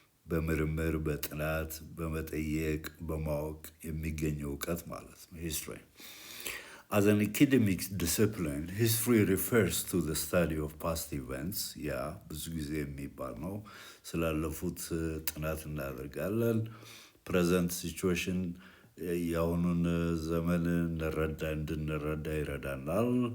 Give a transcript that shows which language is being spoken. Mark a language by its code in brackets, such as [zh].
[am] በምርምር በጥናት በመጠየቅ በማወቅ የሚገኝ እውቀት ማለት ነው history. [en] As an academic discipline, history refers to the study of past events. [am] Yeah, ብዙ ጊዜ የሚባል ነው ስላለፉት ጥናት እናደርጋለን. [en] Present situation [am] የአሁኑን ዘመን እንድንረዳ ይረዳናል.